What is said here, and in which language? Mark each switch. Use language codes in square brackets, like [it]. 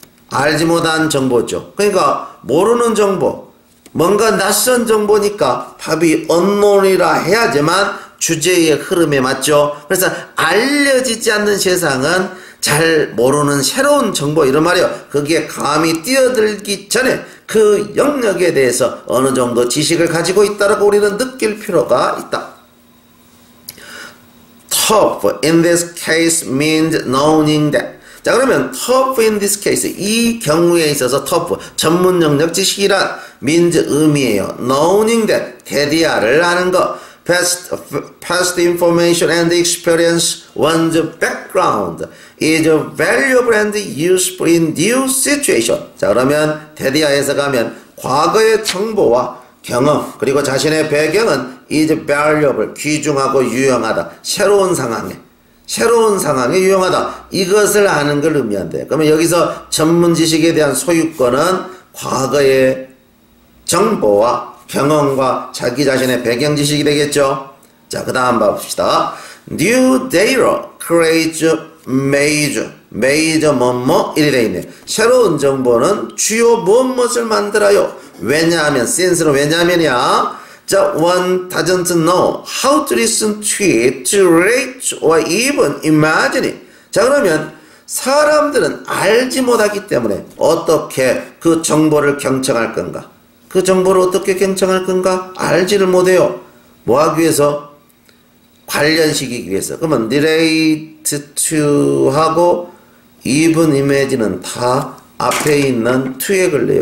[ko] 알지 못한 정보죠. 그러니까 모르는 정보, 뭔가 낯선 정보니까 답이 unknown이라 해야지만 주제의 흐름에 맞죠. 그래서 알려지지 않는 세상은 잘 모르는 새로운 정보, 이런 말이에요. 거기에 감히 뛰어들기 전에 그 영역에 대해서 어느 정도 지식을 가지고 있다라고 우리는 느낄 필요가 있다. [en] Tough in this case means knowing that. [ko] 자, 그러면 [en] tough in this case, [ko] 이 경우에 있어서 tough, 전문 영역 지식이란 [en] means [ko] 의미예요. [en] knowing that, [ko] 대디아를 아는 것. [en] Past information and experience one's background is valuable and useful in new situation. [ko] 자, 그러면 대디아에서 가면 과거의 정보와 경험 그리고 자신의 배경은 [en] is valuable, [ko] 귀중하고 유용하다. 새로운 상황에 유용하다. 이것을 아는 걸 의미한대. 그러면 여기서 전문 지식에 대한 소유권은 과거의 정보와 경험과 자기 자신의 배경 지식이 되겠죠. 자, 그 다음 봅시다. [en] New data creates major [ko] 뭐뭐 이리 돼 있네. 새로운 정보는 주요 무엇을 만들어요. 왜냐하면 since는 왜냐하면이야. [en] 자, one doesn't know how to listen to it, to relate or even imagine it. [ko] 자, 그러면 사람들은 알지 못하기 때문에 어떻게 그 정보를 경청할 건가? 그 정보를 어떻게 경청할 건가? 알지를 못해요. 뭐 하기 위해서? 관련시키기 위해서. 그러면 [en] relate to [ko] 하고 [en] even image [ko] 는 다 앞에 있는 to에 걸려요.